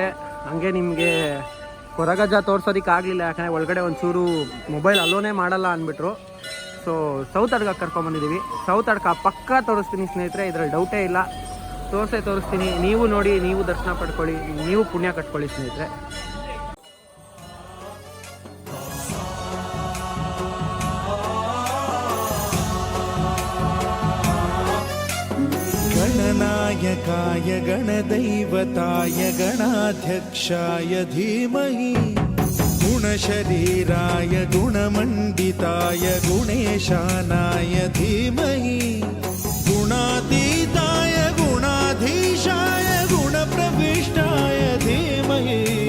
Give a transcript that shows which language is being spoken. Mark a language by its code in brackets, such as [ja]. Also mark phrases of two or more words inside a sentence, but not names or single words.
[kn] ಹಂಗೆ ನಿಮಗೆ ಕೊರಗಜ್ಜ ತೋರಿಸೋದಕ್ಕೆ ಆಗಲಿಲ್ಲ, ಯಾಕಂದರೆ ಒಳಗಡೆ ಒಂಚೂರು ಮೊಬೈಲ್ ಅಲೋನೇ ಮಾಡಲ್ಲ ಅಂದ್ಬಿಟ್ರು. ಸೊ ಸೌತ್ ಅಡ್ಗ ಕರ್ಕೊಂಬಂದಿದ್ದೀವಿ. ಸೌತ್ ಅಡ್ಕ ಪಕ್ಕ ತೋರಿಸ್ತೀನಿ ಸ್ನೇಹಿತರೆ, ಇದರಲ್ಲಿ ಡೌಟೇ ಇಲ್ಲ. ತೋರಿಸ್ತೀನಿ. ನೀವು ನೋಡಿ, ನೀವು ದರ್ಶನ ಪಡ್ಕೊಳ್ಳಿ, ನೀವು ಪುಣ್ಯ ಕಟ್ಕೊಳ್ಳಿ ಸ್ನೇಹಿತರೆ. [sa] गणनायकाय गणदैवताय गणाध्यक्षाय धीमहि गुणशरीराय गुणमण्डिताय गुणेशानाय धीमहि गुणातीताय गुणाधीशाय गुणप्रविष्टाय धीमहि